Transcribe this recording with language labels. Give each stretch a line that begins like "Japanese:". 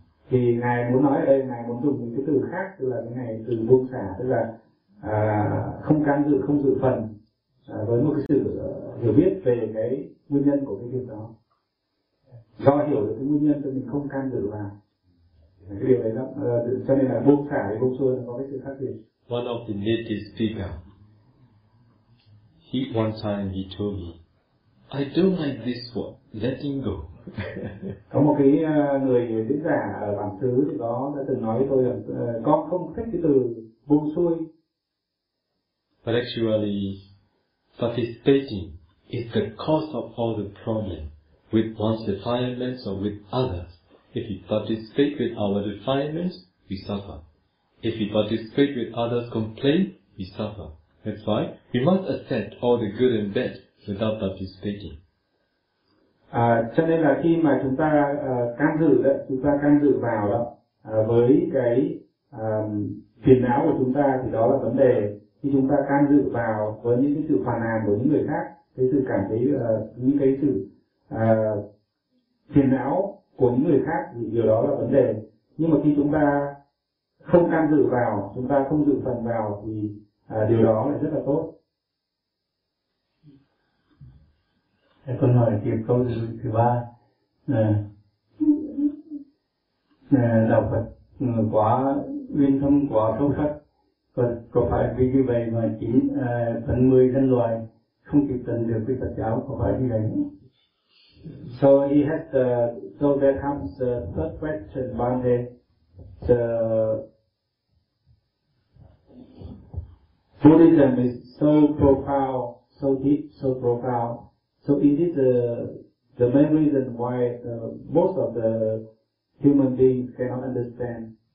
Vietnamese: Thì ngài muốn nói ở đây, ngài muốn dùng một cái từ khác, tức là cái này từ buông xả, tức là không can dự, không dự phần với một cái sự hiểu biết về cái nguyên nhân của cái việc đó. Do hiểu được cái nguyên nhân cho mình không can dự vào cái điều đấy đó, cho nên là buông xả thì buông xuôi có cái sự khác biệt.
English: One of the native speaker, one time he told me, I don't like this word, letting go.
Vietnamese: Có một cái người diễn giả ở bản xứ thì đó đã từng nói với tôi là con không thích cái từ buông xuôi.
English: But actually, participating is the cause of all the problem with one's defilements or with others. If we participate with our defilements, we suffer. If we participate with others' complaint, we suffer. That's why we must accept all the good and bad without participating.
Vietnamese: Cho nên là khi mà chúng ta can dự đó, chúng ta can dự vào đó với cái phiền não của chúng ta, thì đó là vấn đề khi chúng ta can dự vào với những cái sự phàn nàn của những người khác, cái sự cảm thấy những cái sự phiền não của những người khác thì điều đó là vấn đề. Nhưng mà khi chúng ta không can dự vào, chúng ta không dự phần vào thì điều đó lại rất là tốt. Thế con hỏi tiếp câu thứ ba. Đạo Phật quá uyên thâm, quá sâu sắc. Có phải vì như vậy mà 9/10 nhân loại không kịp tận được với Phật giáo, có phải như vậy không?
English: So there comes the third question, Bande. The Buddhism is so profound, so deep, so profound. So is it the main reason why most of the human beings cannot understand?